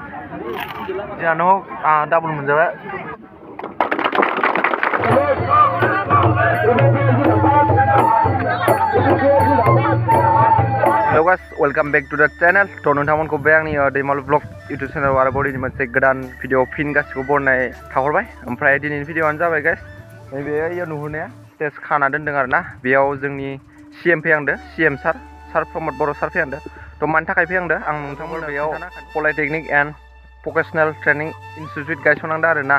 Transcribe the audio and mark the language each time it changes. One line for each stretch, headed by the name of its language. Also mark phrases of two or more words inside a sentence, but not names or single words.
Bodo: जियानो डाबल मोनजाबाय
English: Hello guys, welcome back to the channel.
Bodo: To नोंथांमोनखौ बे आंनि दैमालु ब्लग YouTube चेनेलाव आरोबाव दिनै मोनसे गोदान भिडिअ फिन गासिबो बरनाय थाहरबाय। ओमफ्राय दिनैनि भिडिअआनो जाबाय गाइस नैबे इयाव नुहुरनाया स्टेज खाना दोनदों आरोना। बेयाव जोंनि CM फैहांदो, CM सार प्रमद बर' सार फैहांदो। थ' मानि थाखाय फैहांदो आं नोंथांमोननो बेयाव पलिटेकनिक एन्ड भकेसनेल ट्रेनिं इनस्टिट्युट गायसननांदों आरोना।